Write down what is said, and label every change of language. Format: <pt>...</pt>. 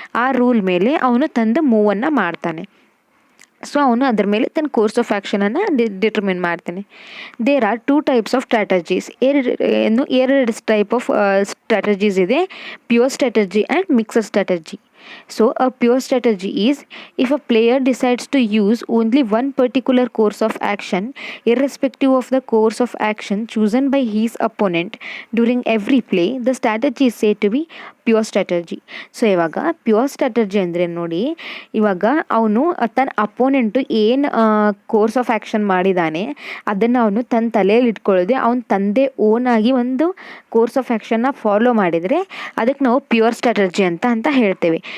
<kn>ಆ ರೂಲ್ ಮೇಲೆ ಅವನು ತಂದು ಮೂವನ್ನು ಮಾಡ್ತಾನೆ. ಸೊ ಅವನು ಅದ್ರ ಮೇಲೆ ತನ್ನ ಕೋರ್ಸ್ ಆಫ್ ಆ್ಯಕ್ಷನನ್ನು ಡಿಟರ್ಮಿನ್ ಮಾಡ್ತಾನೆ.</kn> <en>There are 2 types of strategies.</en> <kn>ಎರಡು ಟೈಪ್ ಆಫ್ ಸ್ಟ್ರಾಟಜೀಸ್ ಇದೆ,</kn> <en>Pure strategy and mixed strategy. So a pure strategy is if a player decides to use only one particular course of action irrespective of the course of action chosen by his opponent during every play, the strategy is said to be pure strategy.</en> <kn>So ಇವಾಗ pure strategy ಅಂದರೆ ನೋಡಿ, ಇವಾಗ ಅವನು ತನ್ನ ಅಪೋನೆಂಟು ಏನು course of action ಮಾಡಿದ್ದಾನೆ ಅದನ್ನು ಅವನು ತನ್ನ ತಲೆಯಲ್ಲಿ ಇಟ್ಕೊಳ್ಳೋದೆ ಅವನು ತಂದೆ ಓನಾಗಿ ಒಂದು ಕೋರ್ಸ್ ಆಫ್ ಆ್ಯಕ್ಷನ್ನ ಫಾಲೋ ಮಾಡಿದರೆ ಅದಕ್ಕೆ ನಾವು ಪ್ಯೂರ್ ಸ್ಟ್ರಾಟಜಿ ಅಂತ ಹೇಳ್ತೇವೆ.</kn>